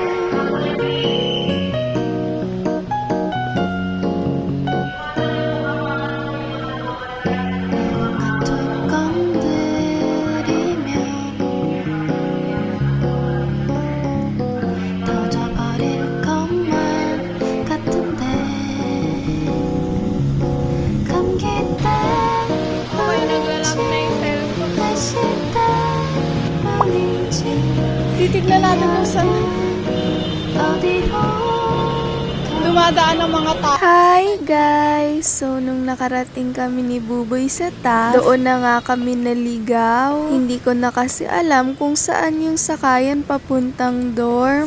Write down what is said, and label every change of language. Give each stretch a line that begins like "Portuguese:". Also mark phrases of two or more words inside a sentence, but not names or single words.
Korean: 누군가 툭 건드리면 터져버릴 것만 같은데 감기 때문인지 날씨 때문인지
Filipino: Titignan natin kung saan
Korean: 어디로
Filipino: dumadaan ang mga tao.
English: Hi guys!
Filipino: So, nung nakarating kami ni Buboy sa TAF, doon na nga kami naligaw. Hindi ko na kasi alam kung saan yung sakayan papuntang dorm.